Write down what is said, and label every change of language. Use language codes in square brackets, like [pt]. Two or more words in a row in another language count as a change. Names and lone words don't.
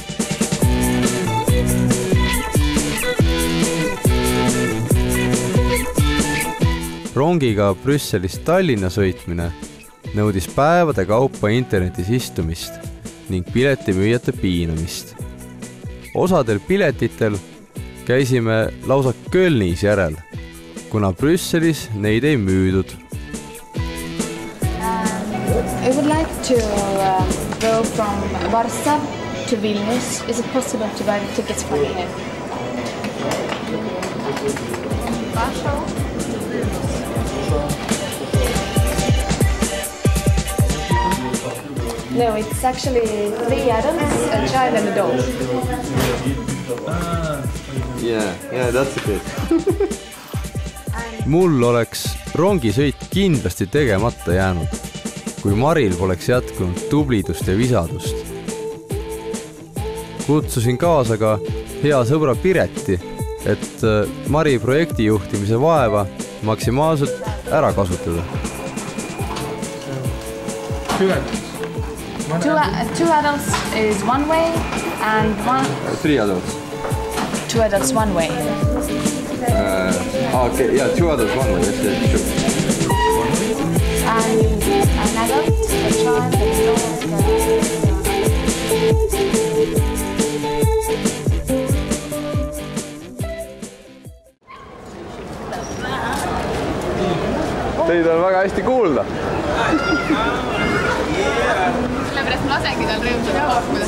[et] Rongiga Brüsselist Tallinna sõitmine nõudis päevade kaupa internetis istumist ning piletimüüjate piinamist. Osadel piletitel käisime lausa Kölnis järel, kuna Brüsselis neid ei müüdud. [en] I would like to go from Varsov to Vilnius. Is it possible to buy the tickets from here? Warsaw? No, it's actually 3 adults, a child and a dog. Yeah, that's a bit. [et] Mul oleks rongisõit kindlasti tegemata jäänud, kui Maril poleks jätkunud tublidust ja visadust. Kutsusin kaasa ka hea sõbra Pireti, et Mari projektijuhtimise vaeva maksimaalselt ära kasutada. [en] Two adults is one way and 3 adults. 2 adults one way. Okay, yeah, 2 adults one way, that's true. And an adult, a child, and a dog. [et] Teid on väga hästi kuulda. Sellepärast ma lasengi tal rõõmsada pakkuda.